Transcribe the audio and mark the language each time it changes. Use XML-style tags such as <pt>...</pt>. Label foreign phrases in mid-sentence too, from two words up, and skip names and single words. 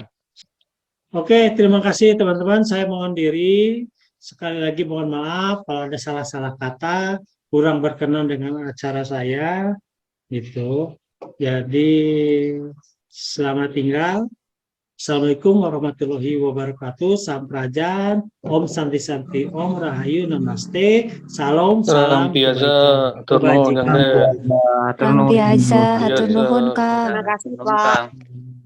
<id>Oke, terima kasih teman-teman. Saya mohon diri. Sekali lagi mohon maaf kalau ada salah-salah kata, kurang berkenan dengan acara saya. Gitu. Jadi selamat tinggal.</id> <ar>السلام عليكم ورحمة الله وبركاته.</ar> <id>Samprajan,</id> <sa>Om Santi Santi, Om Rahayu,</sa> <id>Namaste, Salam, salam biasa, kebajikan.</id> <su>hatur nuhun,</su> <id>Biasa,</id> <su>hatur nuhun,</su> <id>Kak. Terima kasih, Pak.</id>